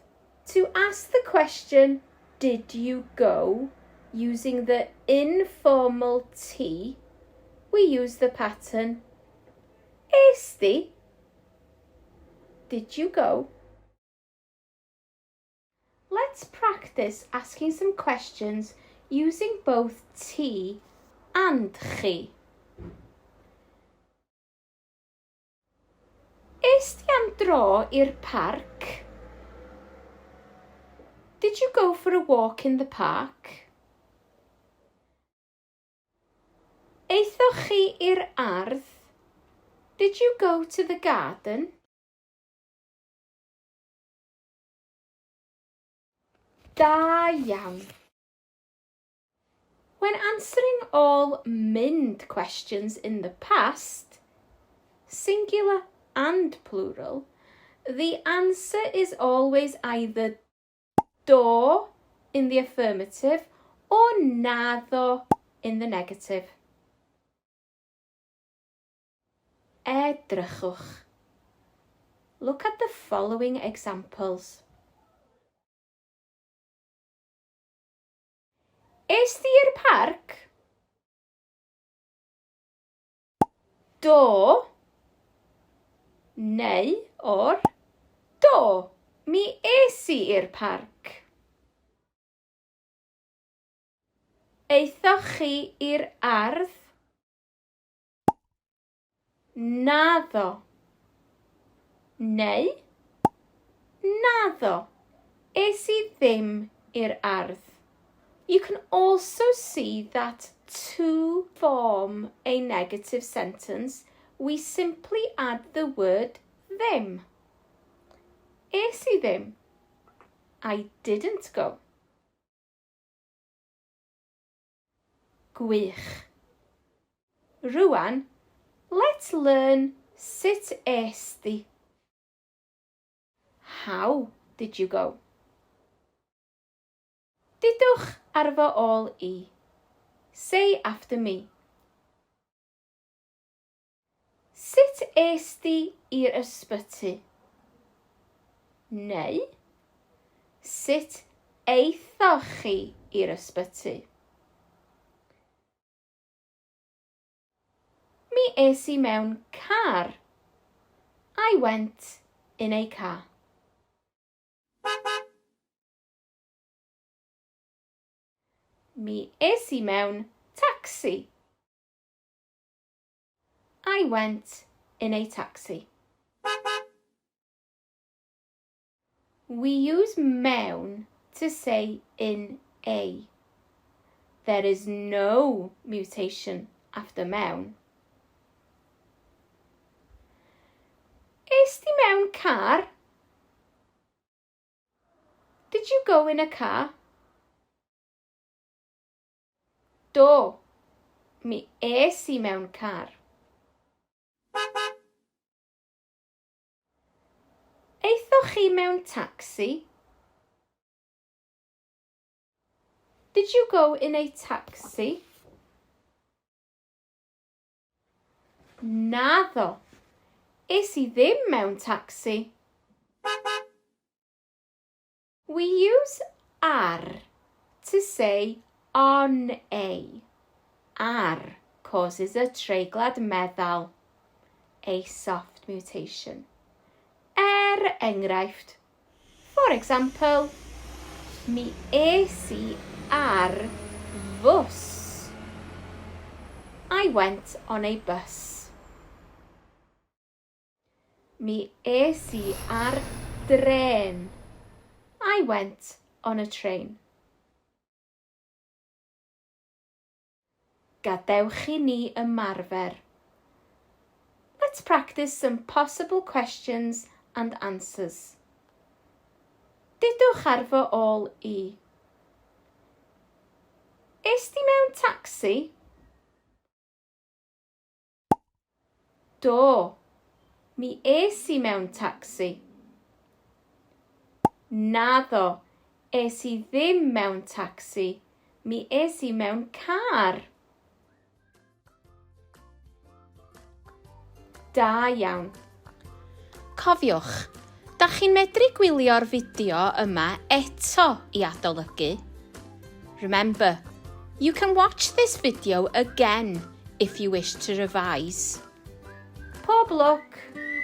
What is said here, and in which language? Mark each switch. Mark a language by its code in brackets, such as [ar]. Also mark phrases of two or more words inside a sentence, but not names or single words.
[en] To ask the question, did you go, using the informal T, we use the pattern [cy] es di? [en] Did you go? Let's practice asking some questions using both T and chi. [cy] Es di am dro i'r parc? [en] Did you go for a walk in the park? [cy] Eithoch chi i'r ardd? [en] Did you go to the garden? [cy] Da iawn. [en] When answering all mynd questions in the past, singular and plural, the answer is always either do in the affirmative or naddo in the negative. [cy] Edrychwch. [en] Look at the following examples. [cy] Es di i'r parc? Do, neu or do, mi es I i'r parc. Eithoch chi i'r ardd? Naddo, neu naddo, es I ddim i'r ardd. [en] You can also see that to form a negative sentence, we simply add the word ddim. [cy] Es I ddim? [en] I didn't go. [cy] Gwych. Rwan, [en] let's learn [cy] sut es di. [en] How did you go? [cy] Dudwch ar fy ôl I. [en] Say after me. [cy] Sut es di i'r ysbyty? Neu, sut eithoch chi i'r ysbyty? Mi es I mewn car. [en] I went in a car. [cy] Mi es I mewn taxi. [en] I went in a taxi. We use mewn to say in a. There is no mutation after mewn. [cy] Es di mewn car? [en] Did you go in a car? [cy] Do, mi es I mewn car. Eithoch chi mewn taxi? [en] Did you go in a taxi? [cy] Naddo. Es I ddim mewn tacsi. [en] We use ar to say on a. Ar causes a [cy] treiglad meddal, [en] a soft mutation. [cy] Enghraifft. [en] For example, [cy] mi es I ar fws. [en] I went on a bus. [cy] Mi es I ar dren. [en] I went on a train. [cy] Gadewch I ni ymarfer. [en] Let's practice some possible questions and answers. [cy] Dudwch ar fy ôl I. Es ti mewn tacsi? Do. Mi es I mewn tacsi. Naddo. Es I ddim mewn tacsi. Mi es I mewn car. Da iawn. Cofiwch, dach chi'n medru gwylio'r fideo yma eto I adolygu. [en] Remember, you can watch this video again if you wish to revise. [cy] Pob lwc!